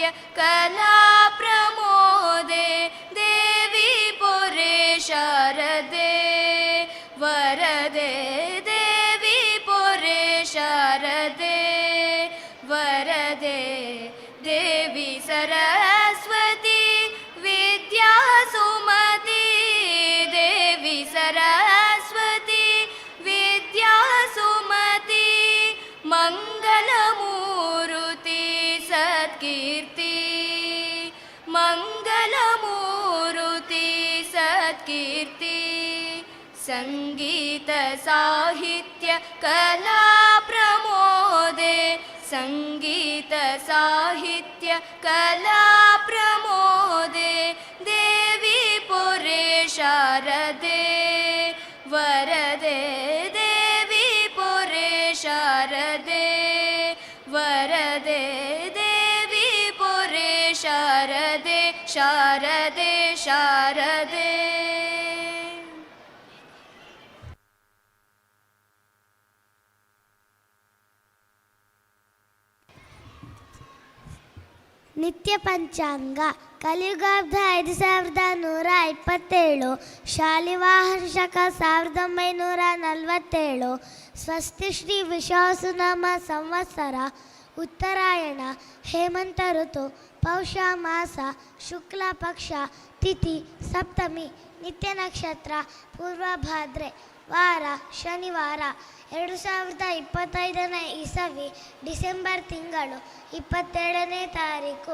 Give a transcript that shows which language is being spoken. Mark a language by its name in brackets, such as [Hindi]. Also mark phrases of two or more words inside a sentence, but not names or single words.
[Sanskrit] कला प्रमोदे देवी पुरे शारदे वरदे देवी पुरे शारदे वरदे देवी सरस्वती विद्या सुमती देवी सरस्वती विद्या सुमती मंगलमूर्ति सत्कीर्ति मंगलमूर्ति सत्कीर्ति संगीत साहित्य कला प्रमोदे संगीत साहित्य कला प्रमोदे देवी पुरे शारदे वरदे देवी पुरे शारदे वरदे देवी पुरे शारदे शारदे शारदे [Kannada] ನಿತ್ಯ ಪಂಚಾಂಗ ಕಲಿಯುಗಾಬ್ದ 5127 ಶಾಲಿವಾಹನ ಶಕ 1947 ಸ್ವಸ್ತಿ ಶ್ರೀ ವಿಶ್ವಾವಸುನಾಮ ಸಂವತ್ಸರ ಉತ್ತರಾಯಣ ಹೇಮಂತ ಋತು ಪೌಷ ಮಾಸ ಶುಕ್ಲ ಪಕ್ಷ ತಿಥಿ ಸಪ್ತಮಿ ನಿತ್ಯ ನಕ್ಷತ್ರ ಪೂರ್ವಭಾದ್ರೆ ವಾರ ಶನಿವಾರ 2025 ಇಸವಿ ಡಿಸೆಂಬರ್ ತಿಂಗಳು 27ನೇ ತಾರೀಕು.